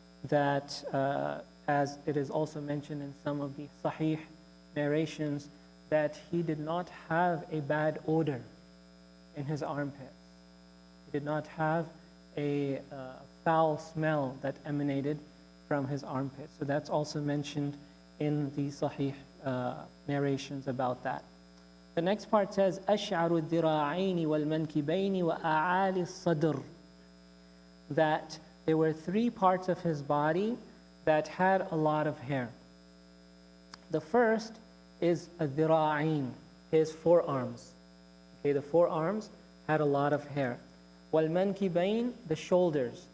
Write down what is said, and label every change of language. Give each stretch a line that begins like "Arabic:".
English: that, as it is also mentioned in some of the Sahih narrations, that he did not have a bad odor in his armpits. He did not have a foul smell that emanated from his armpits. So that's also mentioned in the Sahih narrations about that. The next part says,
Arabic: أشعر الذراعين والمنكبين وأعالي الصدر.
English: That there were 3 parts of his body that had a lot of hair. The first is الذراعين, his forearms. Okay, the forearms had a lot of hair. والمنكبين, the shoulders.